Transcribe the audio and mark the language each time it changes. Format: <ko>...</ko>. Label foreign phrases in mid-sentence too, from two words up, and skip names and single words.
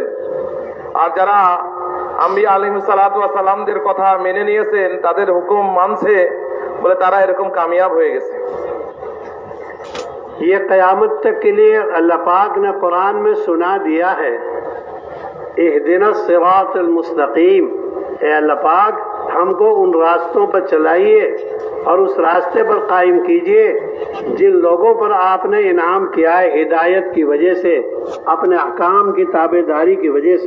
<bn>আর যারা আম্বিয়া</bn> <ar>عليه الصلاة والسلام</ar> <bn>কথা মেনে নিয়েছেন, তাদের হুকুম মানছে বলে তারা এরকম কামিয়াব হয়ে গেছে।</bn> <ur>یہ قیامت تک کے لیے اللہ پاک نے قرآن میں سنا دیا ہے،</ur> <ar>اہدنا الصراط المستقیم.</ar> <ur>اے اللہ پاک، ہم کو ان راستوں پر چلائیے اور اس راستے پر قائم کیجئے جن لوگوں پر آپ نے انعام کیا ہے ہدایت کی وجہ سے، اپنے احکام کی تابع داری کی وجہ سے.</ur>